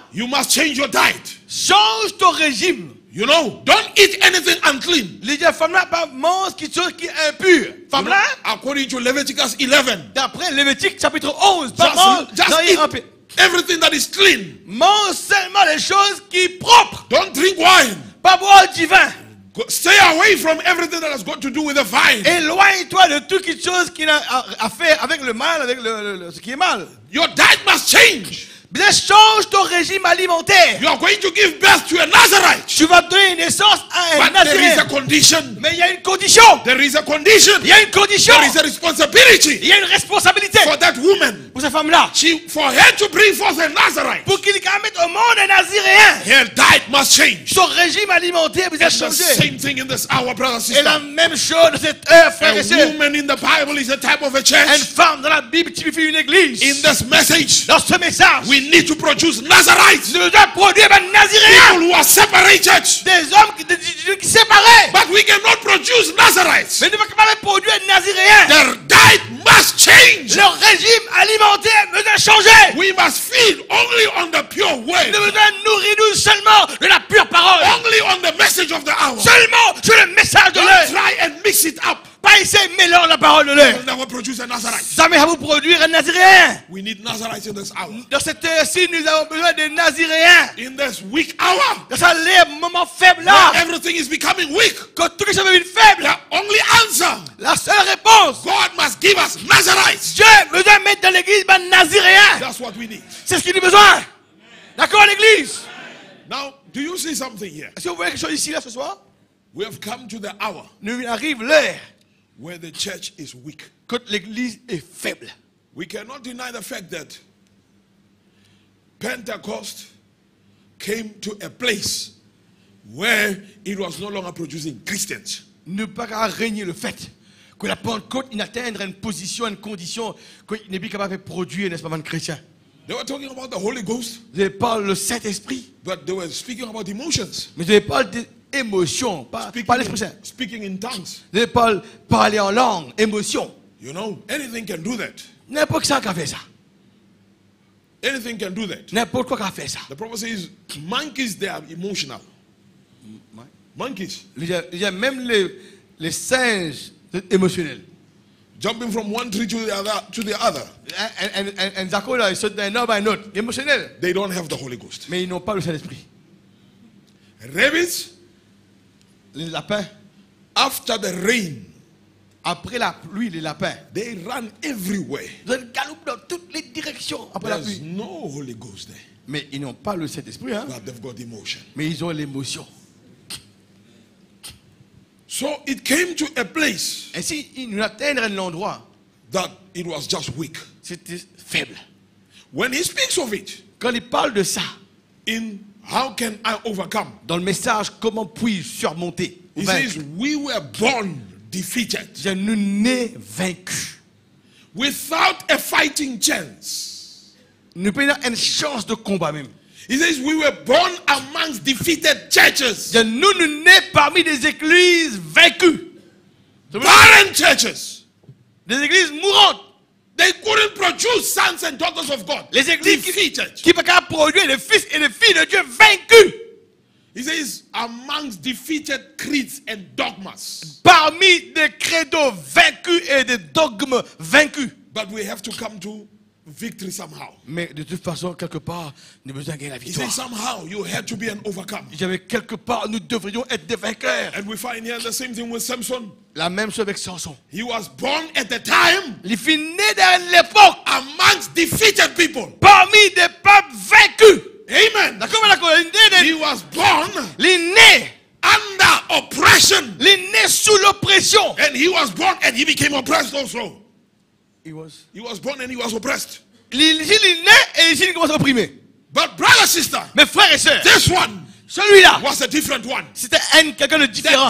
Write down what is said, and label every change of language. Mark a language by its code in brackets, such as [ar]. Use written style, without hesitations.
[en] you must change your diet. [fr] change ton régime. [en] You know, don't eat anything unclean. [fr] Les dia femme-là, pas mange quelque chose qui est impur. Femme-là, [en] According to Leviticus 11, [fr] d'après Lévitique chapitre 11, pas [en] just, [fr] mange [en] just [fr] dans [en] eat [fr] impur. [en] everything that is clean. [fr] Mange seulement les choses qui sont propres. [en] Don't drink wine. [fr] Pas boire du vin. [en] Stay away from everything that has got to do with the vine. [fr] Éloigne-toi de toute chose qui a à faire avec le mal, avec ce qui est mal. [en] Your diet must change. [fr] Bien, change ton régime alimentaire. [en] You are going to give birth to a Nazarite. [fr] Tu vas donner naissance à un [en] But there is a [fr] Naziréen. [en] condition. [fr] Mais il y a une condition. [en] There is a condition. [fr] Il y a une condition. [en] There is a responsibility [fr] Il y a une responsabilité [en] for that woman. [fr] pour cette femme-là. [en] For her to bring forth a Nazarite, [fr] Pour qu'il mette au monde un Naziréen. [en] her diet must change. [fr] Son régime alimentaire vous a [en] It's the [fr] changé. [en] same thing in this hour, brother and [fr] Et la [en] sister. [fr] même chose de cette heure, frères [en] A [fr] et sœurs. [en] woman in the Bible is a type of a [fr] Une [en] church. [fr] femme dans la Bible typifie une église. [en] In this message, [fr] Dans ce message, [en] we need to produce Nazarites. [fr] nous devons produire un Naziréen. [en] People who are separated. [fr] Des hommes qui séparés. [en] But we cannot produce Nazarites. [fr] Mais nous ne pouvons pas produire un Naziréen. [en] Their diet must change. [fr] Leur régime alimentaire nous a changé. [en] We must feed only on the pure [fr] Nous [en] word. [fr] devons nourrir seulement de la pure parole. [en] Only on the message of the hour. [fr] Seulement sur le message de [en] Don't [fr] l'heure. [en] try and mix it up. [fr] Pas essayer de mélanger la parole de l'heure. [en] We'll never produce a Nazarite. [fr] Jamais à vous produire un Naziréen. [en] We need Nazarites in this hour. [fr] Dans cette heure-ci, nous avons besoin de Naziréens. [en] In this weak hour, [fr] Dans ce moment faible [en] where [fr] là, [en] everything is becoming weak, [fr] quand tout est devenu faible, [en] the only answer, [fr] la seule réponse, [en] God must give us Nazarites. [fr] Dieu besoin de mettre dans l'église un naziréen. [en] That's what we need. [fr] C'est ce qu'il a besoin. D'accord, l'église? [en] Now, do you see something here? [fr] Est-ce que vous voyez quelque chose ici, là, ce soir? [en] We have come to the hour [fr] Nous arrive l'heure [en] where the church is weak. [fr] quand l'église est faible. [en] We cannot deny the fact that Pentecost came to a place where it was no longer producing Christians. [fr] Ne pas régner le fait que la Pentecôte atteindre une position, une condition qu'il n'est plus capable de produire, n'est-ce pas, un chrétien. [en] They were talking about the Holy Ghost, [fr] Vous avez parlé le Saint-Esprit, [en] but they were speaking about emotions. [fr] mais vous avez parlé d'émotion, pas l'Esprit Saint. [en] Speaking in tongues. [fr] Vous avez parlé en langue, émotion. [en] You know, anything can do that. [fr] N'importe qui a fait ça. [en] Anything can do that. [fr] N'importe quoi qui a fait ça. [en] The prophet says monkeys, they are emotional. Monkeys. [fr] Il y a même les singes émotionnels. [en] Jumping from one tree to the other. [fr] Un zakola, il saute d'un arbre à un autre. Émotionnel. [en] They don't have the Holy Ghost. [fr] Mais ils n'ont pas le Saint-Esprit. [en] Rabbits, [fr] Les lapins, [en] after the rain, [fr] après la pluie, les lapins, [en] they run everywhere. [fr] ils galopent dans toutes les directions après la [en] There's [fr] pluie. [en] no Holy Ghost there. [fr] Mais ils n'ont pas le Saint-Esprit, hein? [en] But they've got emotion. [fr] Mais ils ont l'émotion. [en] So it came to a place [fr] Et si ils atteignent un endroit, [en] that it was just weak. [fr] c'était faible. [en] When he speaks of it, [fr] Quand il parle de ça, [en] in how can I overcome? [fr] dans le message, comment puis-je surmonter? [en] He [fr] Vaincre. [en] says, we were born defeated [fr] Nous nés vaincus. [en] without a fighting chance. [fr] Nous prenons une chance de combat même. [en] He says, we were born amongst defeated churches, [fr] Nous nés parmi des églises vaincues. [en] barren churches. [fr] Des églises mourantes. [en] They couldn't produce sons and daughters of God. [fr] Les églises [en] Defeated. [fr] qui ne peuvent pas produire des fils et des filles de Dieu vaincus. [en] He says, amongst defeated creeds and dogmas. [fr] Parmi des credos vaincus et des dogmes vaincus. [en] But we have to come to victory somehow. [fr] Mais de toute façon, quelque part, nous avons besoin de gagner la [en] He [fr] victoire. [en] says, somehow you had to be an overcomer. [fr] J'avais quelque part, nous devrions être des vainqueurs. [en] And we find here the same thing with Samson. [fr] La même chose avec Samson. [en] He was born at the time [fr] Il fut né dans l'époque [en] amongst defeated people. [fr] parmi des peuples vaincus. [en] Amen. [fr] D'accord, d'accord. Il [en] He was born [fr] est né. [en] under oppression. [fr] Il est né sous l'oppression. [en] And he was born and he became oppressed also. He was. He was born and he was oppressed. [fr] Il est né et ici il commence à opprimer. [en] But brother, sister, [fr] Mes frères et sœurs, [en] this one [fr] celui-là, [en] was a different one. [fr] c'était quelqu'un de différent.